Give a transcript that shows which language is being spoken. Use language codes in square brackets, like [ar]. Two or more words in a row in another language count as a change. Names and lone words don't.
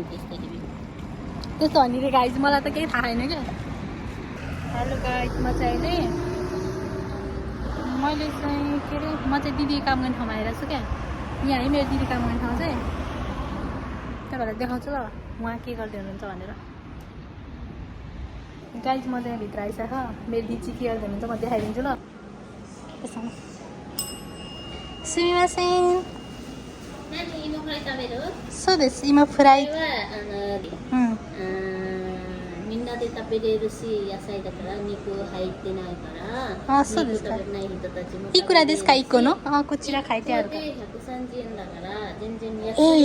[ne] त्यस्तो भन्ने रे गाइज मलाई त केही थाहा छैन क्या [en] hello guys [ne] म चाहिँ अहिले मैले चाहिँ के अरे म चाहिँ दिदी काम गर्ने ठाउँमा आइरहेको छु क्या यहाँ है मेरो दिदी काम गर्ने ठाउँ चाहिँ त्यही भएर देखाउँछु ल उहाँ के गर्दै हुनुहुन्छ भनेर गाइज म चाहिँ भित्र आइसक्छ मेरो दिदी के गर्दै हुनुहुन्छ म देखाइदिन्छु ल त्यसमा [ja] すみませんそうです今フライみんなで食べれるし野菜だから肉入ってないからあそうですか肉食べない人たちもいくらですか1個のあこちら書いてあるから 130円だから全然安い